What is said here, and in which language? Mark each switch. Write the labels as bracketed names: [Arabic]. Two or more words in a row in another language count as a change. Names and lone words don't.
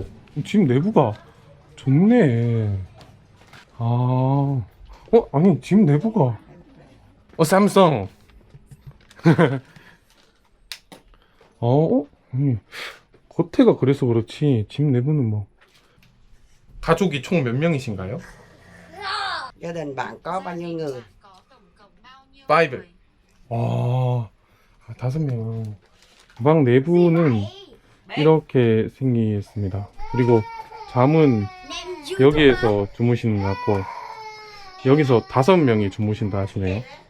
[Korean] 집 내부가 좋네. 아, 아니, 집 내부가. 삼성. 아니, 겉에가 그래서 그렇지, 집 내부는 뭐. 가족이 총 몇 명이신가요? [Vietnamese] Gia đình bạn có bao nhiêu người? 5. [Korean] 아, 5명. 방 내부는 이렇게 생겼습니다. 그리고 잠은 여기에서 주무시는 것 같고, 여기서 5명이 주무신다 하시네요.